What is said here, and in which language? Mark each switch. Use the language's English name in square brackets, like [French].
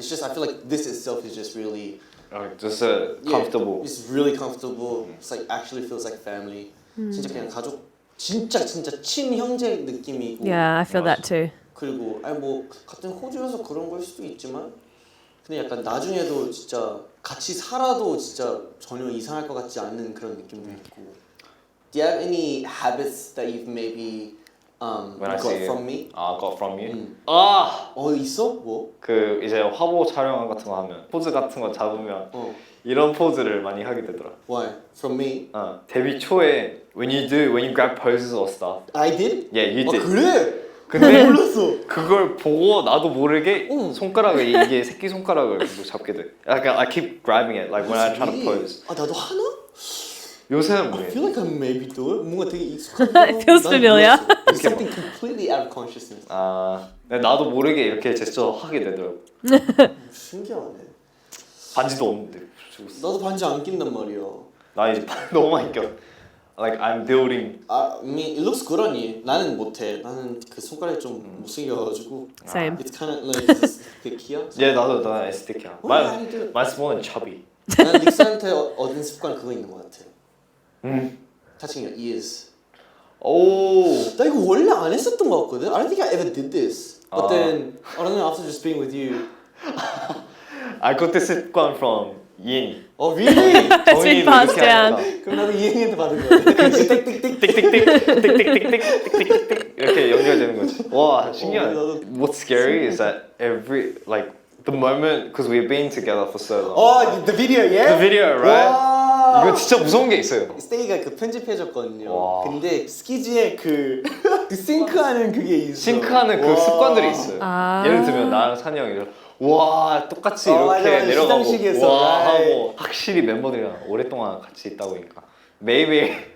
[English] It's just I feel like this itself is just really just comfortable. Yeah, it's really comfortable. It's like actually feels like family. [Korean] 진짜 그냥 가족 진짜 친형제 느낌이고. [English] Yeah, I feel that too. [Korean] 그리고 아니 뭐 같은 호주여서 그런 걸 수도 있지만 근데 약간 나중에도 진짜 같이 살아도 진짜 전혀 이상할 것 같지 않는 그런 느낌도 있고. [English] Do you have any habits that you've maybe got from me? got from you? [Korean] 있어? 뭐? 그 이제 화보 촬영 같은 거 하면 포즈 같은 거 잡으면 이런 포즈를 많이 하게 되더라. [English] Why? From me? [Korean] 데뷔 초에 [English] when you grab poses or stuff. I did? Yeah, you did. [Korean] 그래? 근데 몰랐어. 그걸 보고 나도 모르게 손가락을 이게 새끼 손가락을 계속 잡게 돼. 약간 [English] I keep grabbing it like when I try to pose. [Korean] 나도 하나? 요새는 [English] I [Korean] 뭐해? [English] feel like I maybe do it. [Korean] 뭔가 되게 익숙한. [English] It feels familiar. It's something completely out of consciousness. [Korean] 근데 나도 모르게 이렇게 제스처 하게 되더라고. 신기하네. 반지도 없는데. 나도 반지 안 낀단 말이야. 나 이제 너무 많이 껴. [English] Like I'm building. I mean, it looks good on you. [Korean] 나는 못해. 나는 그 손가락이 좀 못생겨가지고. [English] Same. It's kind of like thick이야. [Korean] Yeah, 나도 에스테티야. [English] how do you do it? My small and chubby. [Korean] 난 릭스한테 얻은 습관 그거 있는 것 같아. [English] Touching your ears. [Korean] 오. 나 이거 원래 안 했었던 것 같거든. [English] I don't think I ever did this. But then I don't know. After just being with you. I got this 습관 from 이행이. Oh really? It's been passed down. [Korean] 그럼 나도 이행이한테 받은 거야. 띡띡띡 이렇게 연결되는 거지. 와 신기하네. [English] What's scary is that the moment because we've been together for so long. Oh, the video, yeah? The video, right? [Korean] 와. 이거 진짜 무서운 게 있어요. 스테이가 그 편집해줬거든요. 와. 근데 스키즈에 그 싱크하는 그게 있어. 싱크하는 그 와. 습관들이 있어요. 예를 들면 나랑 산이 형이 와 똑같이 이렇게 맞아. 내려가고 시상식에서, 와 [English] right. [Korean] 하고 확실히 멤버들이랑 오랫동안 같이 있다 보니까 maybe